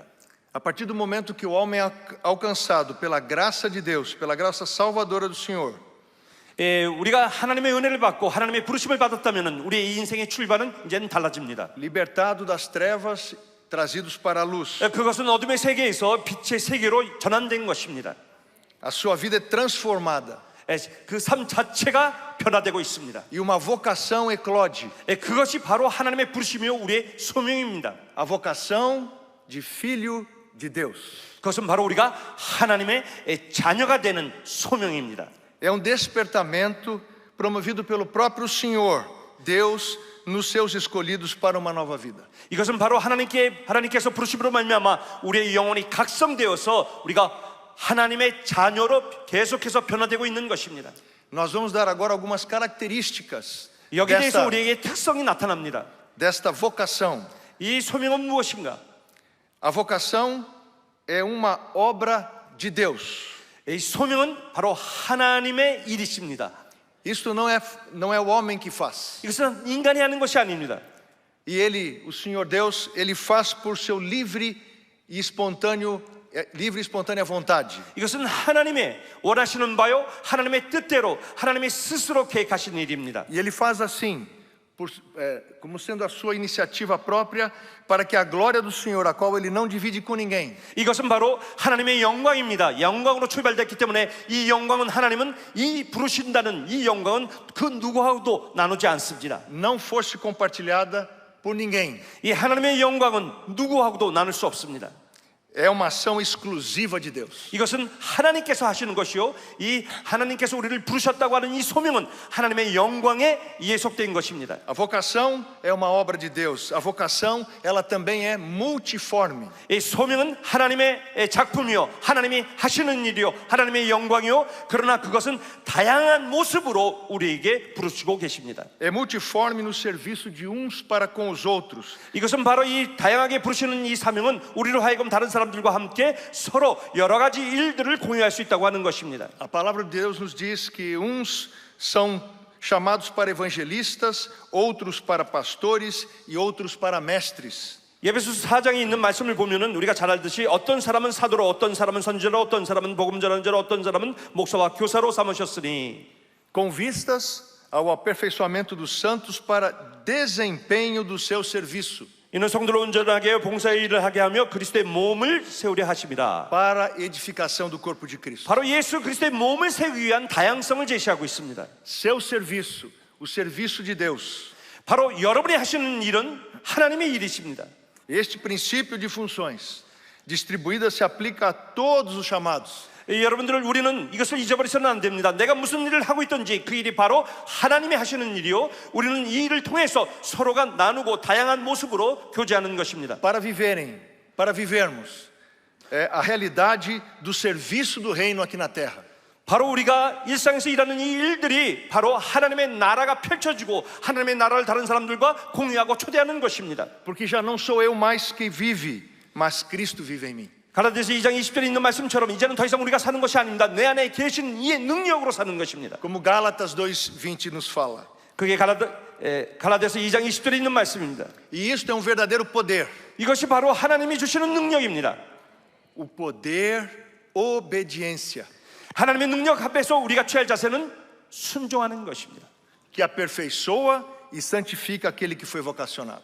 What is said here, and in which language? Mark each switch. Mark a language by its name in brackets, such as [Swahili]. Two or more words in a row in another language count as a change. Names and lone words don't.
[Portuguese] A partir do momento que o homem é alcançado pela graça de Deus, pela graça salvadora do Senhor, [Korean] 우리가 하나님의 은혜를 받고 하나님의 부르심을 받았다면 우리의 인생의 출발은 이제는 달라집니다. [Portuguese] libertado das trevas, trazidos para a luz. [Korean] 그것은 어둠의 세계에서 빛의 세계로 전환된 것입니다. [Portuguese] A sua vida é transformada. [Korean] 그 삶 자체가 변화되고 있습니다. [Portuguese] E uma vocação eclode. [Korean] 그것이 바로 하나님의 부르심이요 우리의 소명입니다. [Portuguese] A vocação de filho de Deus. [Korean] 그것은 바로 우리가 하나님의 자녀가 되는 소명입니다. [Portuguese] É um despertamento promovido pelo próprio Senhor, Deus, nos seus escolhidos para uma nova vida. [Korean] 이것은 바로 하나님께서 부르심으로 말미암아 우리의 영혼이 각성되어서 우리가 하나님의 자녀로 계속해서 변화되고 있는 것입니다. [Portuguese] Nós vamos dar agora algumas características [Korean] 여기에 대해서 우리에게 특성이 나타납니다. [Portuguese] desta vocação. [Korean] 이 소명은 무엇인가? [Portuguese] A vocação é uma obra de Deus. [Korean] 이 소명은 바로 하나님의 일이십니다. [Portuguese] Isto não é o homem que faz. [Korean] 이것은 인간이 하는 것이 아닙니다. [Portuguese] E ele, o Senhor Deus, ele faz por seu livre e espontânea vontade. [Korean] 이것은 하나님의 원하시는 바요, 하나님의 뜻대로 하나님의 스스로 계획하신 일입니다. [Portuguese] E ele faz assim, como sendo a sua iniciativa própria, para que a glória do Senhor, a qual ele não divide com ninguém, [Korean] 이것은 바로 하나님의 영광입니다. 영광으로 출발됐기 때문에 이 영광은 하나님은 이 부르신다는 이 영광은 그 누구하고도 나누지 않습니다. [Portuguese] não fosse compartilhada por ninguém. [Korean] 이 하나님의 영광은 누구하고도 나눌 수 없습니다. [Portuguese] É uma ação exclusiva de Deus. [Korean] 이것은 하나님께서 하시는 것이요, 이 하나님께서 우리를 부르셨다고 하는 이 소명은 하나님의 영광에 예속된 것입니다. [Portuguese] A vocação é uma obra de Deus. A vocação, ela também é multiforme. [Korean] 이 소명은 하나님의 작품이요, 하나님이 하시는 일이요, 하나님의 영광이요, 그러나 그것은 다양한 모습으로 우리에게 부르시고 계십니다. [Portuguese] É multiforme no serviço de uns para com os outros. [Korean] 이것은 바로 이 다양하게 부르시는 이 사명은 우리로 하여금 다른 사람들과 함께 서로 여러 가지 일들을 공유할 수 있다고 하는 것입니다. [Portuguese] A palavra de Deus nos diz que uns são chamados para evangelistas, outros para pastores e outros para mestres. [Korean] 에베소서 4장에 있는 말씀을 보면은 우리가 잘 알듯이 어떤 사람은 사도로, 어떤 사람은 선지자로, 어떤 사람은 복음 전하는 자로, 어떤 사람은 목사와 교사로 삼으셨으니, [Portuguese] com vistas ao aperfeiçoamento dos santos para desempenho do seu serviço. [Korean] 이는 성도를 온전하게 하여 봉사의 일을 하게 하며 그리스도의 몸을 세우려 하십니다. [Portuguese] Para edificação do corpo de Cristo. [Korean] 바로 예수 그리스도의 몸을 세우기 위한 다양성을 제시하고 있습니다. [Portuguese] Seu serviço, o serviço de Deus. [Korean] 바로 여러분이 하시는 일은 하나님의 일이십니다. [Portuguese] Este princípio de funções distribuídas se aplica a todos os chamados. [Korean] 여러분들을 우리는 이것을 잊어버리서는 안 됩니다. 내가 무슨 일을 하고 있든지 그 일이 바로 하나님이 하시는 일이요, 우리는 이 일을 통해서 서로가 나누고 다양한 모습으로 교제하는 것입니다. [Portuguese] Para vivermos a realidade do serviço do reino aqui na terra. [Korean] 바로 우리가 일상에서 일하는 이 일들이 바로 하나님의 나라가 펼쳐지고 하나님의 나라를 다른 사람들과 공유하고 초대하는 것입니다. [Portuguese] Porque já não sou eu mais que vive, mas Cristo vive em mim. [Korean] 갈라디아서 2장 20절에 있는 말씀처럼 이제는 더 이상 우리가 사는 것이 아닙니다. 내 안에 계신 이의 능력으로 사는 것입니다. [Portuguese] Como Gálatas 2:20 nos fala. [Korean] 그게 갈라디아서 2장 20절에 있는 말씀입니다. [Portuguese] E isto é um verdadeiro poder. [Korean] 이것이 바로 하나님이 주시는 능력입니다. [Portuguese] O poder obediência, [Korean] 하나님의 능력 앞에서 우리가 취할 자세는 순종하는 것입니다. [Portuguese] que aperfeiçoa e santifica aquele que foi vocacionado.